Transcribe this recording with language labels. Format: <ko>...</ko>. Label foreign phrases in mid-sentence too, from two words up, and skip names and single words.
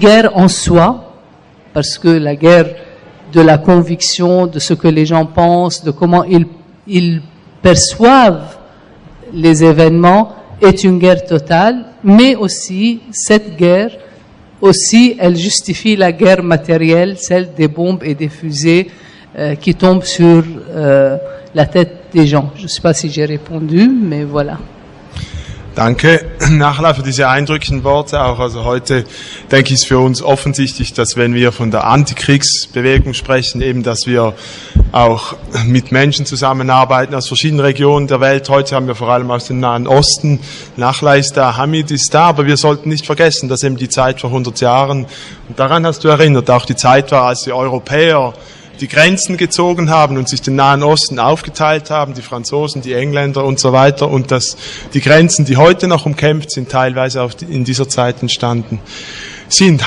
<fr>guerre en soi, parce que la guerre de la conviction, de ce que les gens pensent, de comment ils perçoivent les événements, est une guerre totale, mais aussi cette guerre, elle justifie la guerre matérielle, celle des bombes et des fusées qui tombent sur la tête des gens. Je ne sais pas si j'ai répondu, mais voilà.</fr> <de>Danke, Nachla, für diese eindrücklichen Worte. Auch also heute, denke ich, ist für uns offensichtlich, dass wenn wir von der Antikriegsbewegung sprechen, eben, dass wir auch mit Menschen zusammenarbeiten aus verschiedenen Regionen der Welt. Heute haben wir vor allem aus dem Nahen Osten. Nachla ist da, Hamid ist da, aber wir sollten nicht vergessen, dass eben die Zeit vor 100 Jahren, und daran hast du erinnert, auch die Zeit war, als die Europäer die Grenzen gezogen haben und sich den Nahen Osten aufgeteilt haben, die Franzosen, die Engländer und so weiter, und dass die Grenzen, die heute noch umkämpft sind, teilweise auch in dieser Zeit entstanden sind.</de>